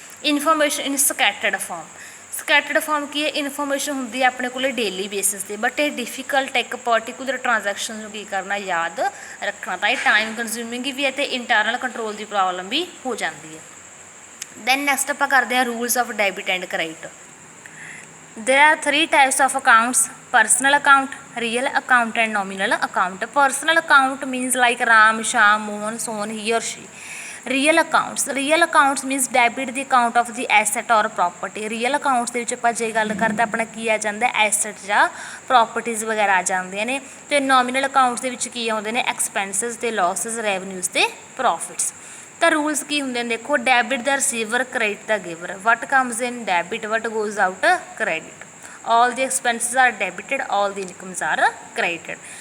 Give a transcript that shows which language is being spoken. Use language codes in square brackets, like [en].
[en] Information in scattered form. [pa] Scattered farm ਕੀ ਹੈ, information ਹੁੰਦੀ ਹੈ ਆਪਣੇ ਕੋਲ ਡੇਲੀ ਬੇਸਿਸ 'ਤੇ, ਬਟ ਇਹ ਡਿਫੀਕਲਟ ਇੱਕ ਪਰਟੀਕੂਲਰ ਟ੍ਰਾਂਜੈਕਸ਼ਨ ਨੂੰ ਕੀ ਕਰਨਾ, ਯਾਦ ਰੱਖਣਾ। ਤਾਂ ਇਹ ਟਾਈਮ ਕੰਜ਼ਿਊਮਿੰਗ ਵੀ ਹੈ ਅਤੇ ਇੰਟਰਨਲ ਕੰਟਰੋਲ ਦੀ ਪ੍ਰੋਬਲਮ ਵੀ ਹੋ ਜਾਂਦੀ ਹੈ। ਦੈਨ ਨੈਕਸਟ ਆਪਾਂ ਕਰਦੇ ਹਾਂ rules of debit and credit. [en] There are 3 types of accounts: personal account, real account and nominal account. Personal account means like Ram, Sham, Mohan, so on, he or she. Real accounts means debit the account of the asset or property. [pa] Real accounts ਦੇ ਵਿੱਚ ਆਪਾਂ ਜੇ ਗੱਲ ਕਰਦੇ ਆਪਣਾ ਕੀ ਆ ਜਾਂਦਾ, ਐਸਟ ਜਾਂ ਪ੍ਰੋਪਰਟੀਜ਼ ਵਗੈਰਾ ਆ ਜਾਂਦੀਆਂ ਨੇ। ਅਤੇ ਨੋਮੀਨਲ ਅਕਾਊਂਟਸ ਦੇ ਵਿੱਚ ਕੀ ਆਉਂਦੇ ਨੇ, ਐਕਸਪੈਂਸਿਸ ਅਤੇ ਲੋਸਿਸ, ਰੈਵਨਿਊਜ਼ ਅਤੇ ਪ੍ਰੋਫਿਟਸ। ਤਾਂ ਰੂਲਸ ਕੀ ਹੁੰਦੇ ਨੇ, ਦੇਖੋ ਡੈਬਿਟ ਦਾ ਰਿਸੀਵਰ, ਕ੍ਰੈਡਿਟ ਦਾ ਗਿਵਰ। [en] What comes in debit, what goes out credit. All the expenses are debited, all the incomes are credited.